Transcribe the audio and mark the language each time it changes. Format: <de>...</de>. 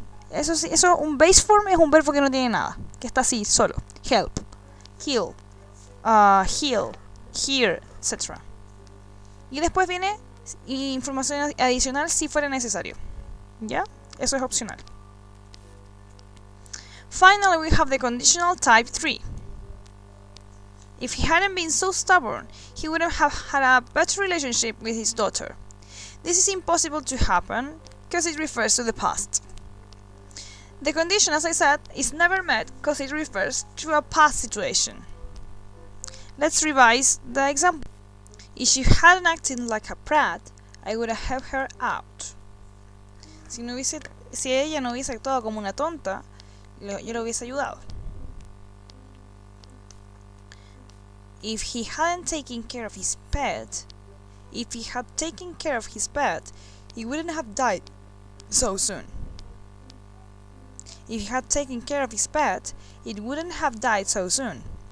<es>Eso, un base form es un verbo que no tiene nada, que está así, solo.</es> <en>Help, kill, heal, hear, etc.</en> <es>Y después viene información adicional si fuera necesario. ¿Ya? Eso es opcional.</es> <en>Finally, we have the conditional type 3. If he hadn't been so stubborn, he wouldn't have had a better relationship with his daughter. This is impossible to happen because it refers to the past. The condition, as I said, is never met because it refers to a past situation. Let's revise the example. If she hadn't acted like a brat, I would have helped her out.</en> <es>Si ella no hubiese actuado como una tonta, yo le hubiese ayudado.</es> <en>If he hadn't taken care of his pet, if he had taken care of his pet, he wouldn't have died so soon. If he had taken care of his pet, it wouldn't have died so soon.</en>